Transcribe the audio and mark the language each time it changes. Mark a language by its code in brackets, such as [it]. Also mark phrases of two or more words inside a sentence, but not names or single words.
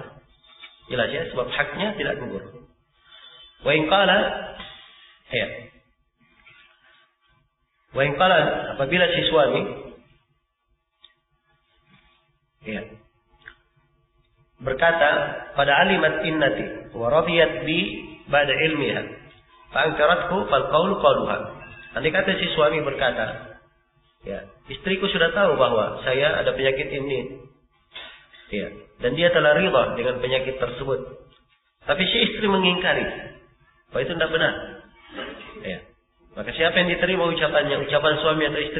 [id] Jelas ya, sebab haknya tidak gugur. [ar] وإن قال, ya. وإن قال, [id] apabila si suami ya berkata pada [ar] علمت إنني ورضيت ب بعد علمها فأنكرته فالقول قولها. [id] Andai kata si suami berkata, ya, istriku sudah tahu bahwa saya ada penyakit ini. Ya, dan dia telah rida dengan penyakit tersebut. Tapi si istri mengingkari bahwa itu tidak benar. Ya. Maka siapa yang diterima ucapannya? Ucapan suami atau istri?